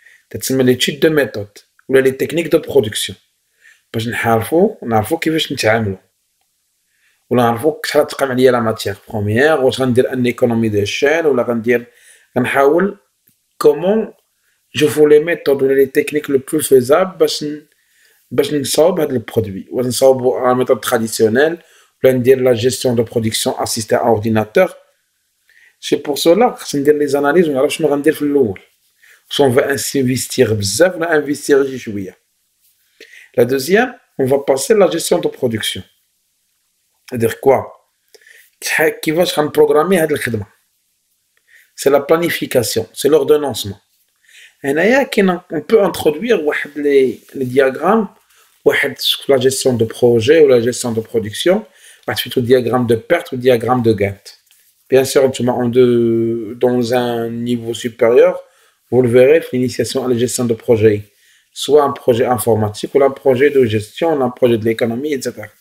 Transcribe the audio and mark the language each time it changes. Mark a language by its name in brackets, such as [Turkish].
[French] تتسمى l'étude de méthode ولا les techniques de production [Arabic] باش نعرفو كيفاش نتعاملو ولا نعرفو شحال تقام عليا [French] la matière première [Arabic] واش غندير [French] un économie d'échelle [Arabic] ولا غنحاول [French] comment je vous les méthodes ou les techniques les plus faisables [Arabic] باش نصاوب هذا البرودوي ولا نصاوبو [French] la méthode traditionnelle [Arabic] ولا ندير [French] la gestion de production assistée à ordinateur. C'est pour cela [Arabic] خصنا ندير [French] les analyses [Arabic] ونعرف شنو غندير في الأول [French] si on veut investir [Arabic] بزاف ولا [French] investir شوية. La deuxième, on va passer la gestion de production. C'est-à-dire quoi [Arabic] كيفاش غنبروغرامي هاد الخدمة. [French] C'est la planification, c'est l'ordonnancement. On peut introduire les diagrammes, la gestion de projet ou la gestion de production, le diagramme de perte ou le diagramme de gain. Bien sûr, dans un niveau supérieur, vous le verrez, l'initiation à la gestion de projet, soit un projet informatique ou un projet de gestion, un projet de l'économie, etc.